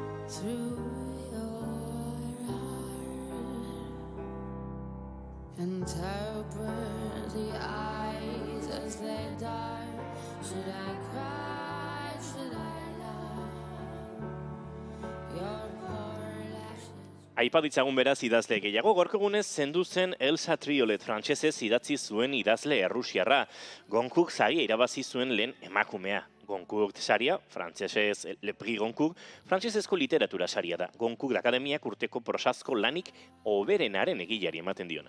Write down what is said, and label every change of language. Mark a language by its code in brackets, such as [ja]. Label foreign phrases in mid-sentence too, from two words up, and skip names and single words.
[en] through your heart. Interpret the eyes as they dart. Should I cry? Should I love? Your poor lashes. [eu] Aipa ditzagun beraz idazle gehiago, gorko egunez zendu zen Elsa Triolet frantsesez idatzi zuen idazle errusiarra. Goncourt saria irabazi zuen lehen emakumea. Goncourt saria, frantsesez Le Prix Goncourt, frantsesezko literatura saria da. Goncourt Akademiak urteko prosazko lanik hoberenaren egileari ematen diona.